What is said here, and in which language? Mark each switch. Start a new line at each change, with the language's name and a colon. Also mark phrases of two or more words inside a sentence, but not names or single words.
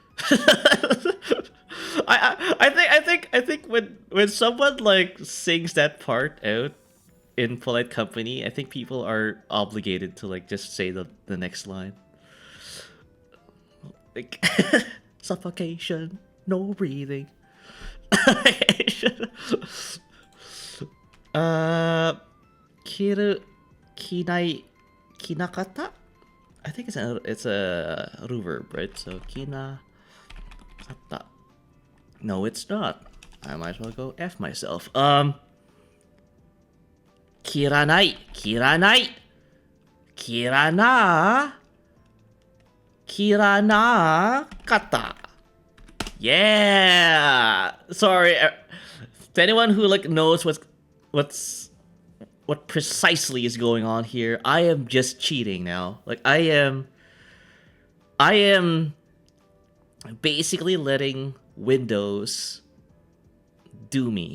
English: I think when someone like sings that part out in polite company, I think people are obligated to like just say the next line. Like suffocation, no breathing. Kiru kinai kinakata. I think it's a reverb, right? So kina kata. No, it's not. I might as well go F myself. Kiranai, kiranai, kirana, kirana kata. Yeah. Sorry, to anyone who like knows what precisely is going on here, I am just cheating now. Like I am basically letting Windows do me.